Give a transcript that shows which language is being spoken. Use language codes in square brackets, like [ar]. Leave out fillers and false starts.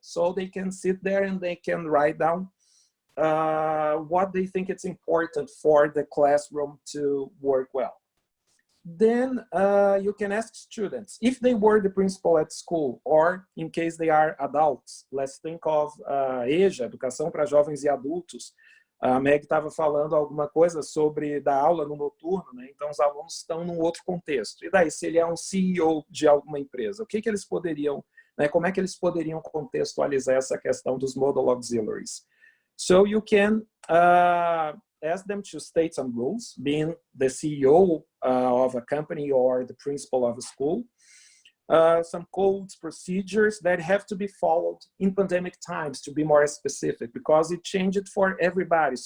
[en] So they can sit there and they can write down what they think it's important for the classroom to work well. Then you can ask students, if they were the principal at school, or in case they are adults, let's think of EJA, Educação para Jovens e Adultos. [pt] A Meg estava falando alguma coisa sobre dar aula no noturno, né? Então os alunos estão num outro contexto. E daí, se ele é um CEO de alguma empresa, o que eles poderiam, né, como é que eles poderiam contextualizar essa questão dos modal auxiliaries? [en] So you can ask them to state some rules, being the CEO of a company or the principal of a school, some codes, procedures that have to be followed in pandemic times, to be more specific, because it changed for everybody.